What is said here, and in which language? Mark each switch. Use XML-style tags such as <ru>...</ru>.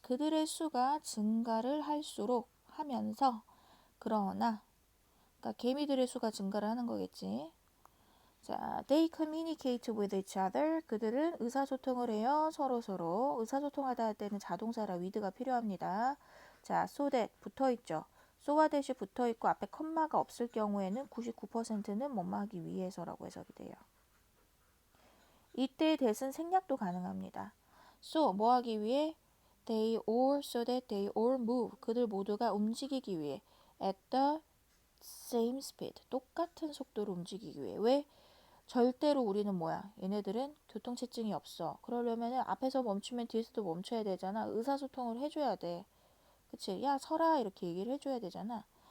<ko>그들의 수가 증가를 할수록 하면서 그러나 그러니까 개미들의 수가 증가를 하는 거겠지.</ko> <en>자, they communicate with each other.</en> <ko>그들은 의사소통을 해요. 서로서로. 의사소통하다 할 때는 자동사라 with가 필요합니다. 자, so that 붙어있죠. so와 that이 붙어있고 앞에 컴마가 없을 경우에는 99%는 뭐뭐 하기 위해서라고 해석이 돼요. 이때 that은 생략도 가능합니다. so 뭐 하기 위해?</ko> <en>they all so that they all move.</en> <ko>그들 모두가 움직이기 위해</ko> <en>at the same speed.</en> <ko>똑같은 속도로 움직이기 위해. 왜? 절대로 우리는 뭐야? 얘네들은 교통체증이 없어. 그러려면 앞에서 멈추면 뒤에서도 멈춰야 되잖아. 의사소통을 해줘야 돼. 그치? 야, 서라. 이렇게 얘기를 해줘야 되잖아.</ko>